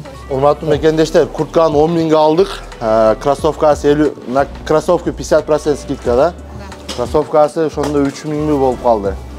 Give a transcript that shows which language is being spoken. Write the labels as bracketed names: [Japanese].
[Kyrgyz] Урматтуу мекендештер, куртканы 10 000 алдык. [Russian] Кроссовкасы 50, на кроссовку 50% скидка, да? [Kyrgyz] Кроссовкасы ошондо 3 000 болуп калды.